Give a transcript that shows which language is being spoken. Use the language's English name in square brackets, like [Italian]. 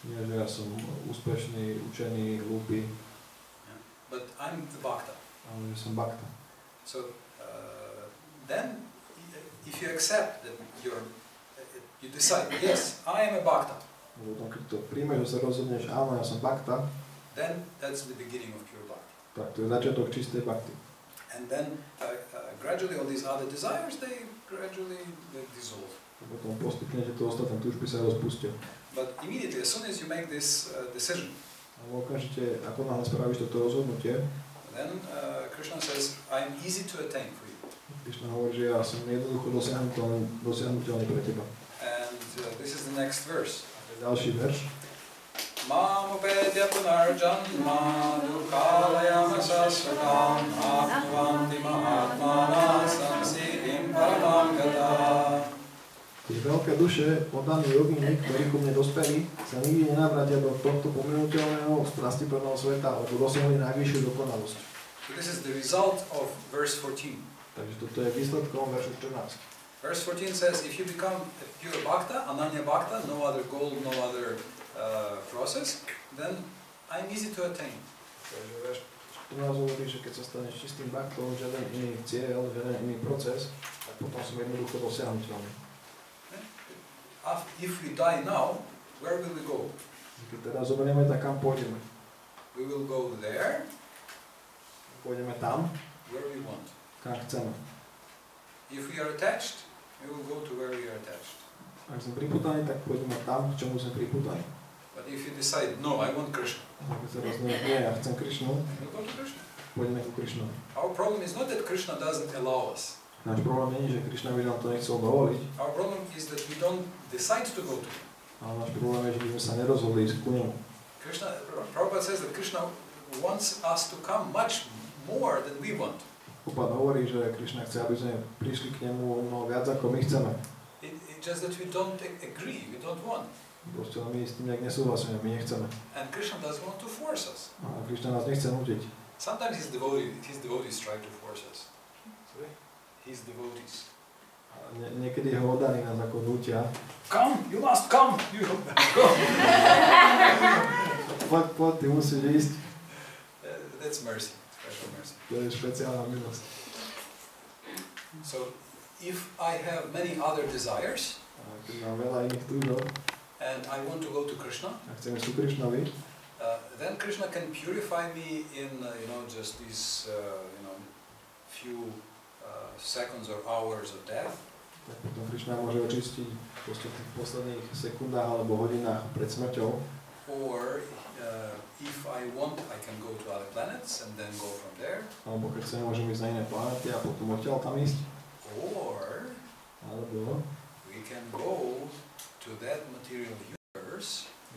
[Slovak] Nie, že ja som úspešný, učený, hlúpy. [English] Yeah. But I'm the Bhakta. [Slovak] Ale že som Bhakta. [English] So then, if you accept that you decide, yes, I am a Bhakta. [Slovak] Potom, keď to príjmeš, že sa rozhodneš, áno, ja som Bhakta, [English] then that's the beginning of pure Bhakti. [Slovak] tak to je začiatok čistej Bhakti. [English] And then gradually all these other desires, they gradually dissolve. [Slovak] A potom postupne tieto ostatné túžby sa rozpustia. [English] But immediately, as soon as you make this decision, [Slovak] Ale okamžite, ako náhle spravíš toto rozhodnutie, [English] then Krishna says, I am easy to attain for you. [Slovak] Krišna hovorí, že ja som jednoducho dosiahnuteľný pre teba. [English] And this is the next verse. [Slovak] Ďalší verš. [Sanskrit] Mám upedya punarjanma dukalayama sasvatam apvanti mahatmana samsiddhim paramam gata. [Slovak] Tie veľké duše, oddaní jogíni, ktorí ku mne dospeli, sa nikdy nenavrátia do tohto pominuteľného strastiplného sveta, alebo dosiahli najvyššiu dokonalosť. [English] So this is the result of verse 14. [Slovak] Takže toto je výsledkom veršu 14. [English] Verse 14 says, if you become a pure bhakta, ananya bhakta, no other goal, no other process, then I'm easy to attain. [Slovak] Takže verš 14 hovorí, že keď sa staneš čistým bhaktom, žiaden iný cieľ, žiaden iný proces, tak potom som jednoducho dosiahnuteľný. [English] If we die now, where will we go? [Slovak] Keď teraz zoberieme, tak kam pôjdeme? [English] We will go there, [Slovak] Pôjdeme tam, [English] where we want. [Slovak] kam chceme. [English] If we are attached, we will go to where we are attached. [Slovak] Ak sme priputaní, tak pôjdeme tam, k čomu sme priputaní. [English] But if you decide, no, I want Krishna, [Slovak] Keď sa rozhodneme, nie, ja chcem Krišnu, [English] we'll go to Krishna. [Slovak] pôjdeme ku Krišnu. [English] Our problem is not that Krishna doesn't allow us. [Slovak] Náš problém nie je, že Krišna by nám to nechcel dovoliť, [English] Our problem is that we don't decide to go to him. [Slovak] ale náš problém je, že by sme sa nerozhodli ísť ku nemu. [English] Prabhupada says that Krishna wants us to come much more than we want. [Slovak] Prabhupada hovorí, že Krišna chce, aby sme prišli k nemu mnoho viac, ako my chceme. [English] It's just that we don't agree, we don't want. [Slovak] Proste my s tým nejak nesúhlasíme, my nechceme. [English] And Krishna doesn't want to force us. [Slovak] A Krišna nás nechce nútiť. [English] Sometimes his devotees try to force us. His devotees. [Slovak] A niekedy ho oddaní nás ako nútia. [English] Come, you must come. You go. [Slovak] Poď, ty musíš ísť. [English] That's mercy, special mercy. [Slovak] To je špeciálna milosť. [English] So if I have many other desires, [Slovak] keď mám veľa iných túžob, [English] and I want to go to Krishna, [Slovak] a chceme sú Krišnovi, [English] then Krishna can purify me in just these few seconds or hours of death. [Slovak] tak potom Krišna môže očistiť v tých posledných sekundách alebo hodinách pred smrťou. [English] Or if I want, I can go to other planets and then go from there. [Slovak] Alebo keď chcem, môžem ísť na iné planety a potom odtiaľ tam ísť. [English] Or [Slovak] Alebo [English] we can go to that material universe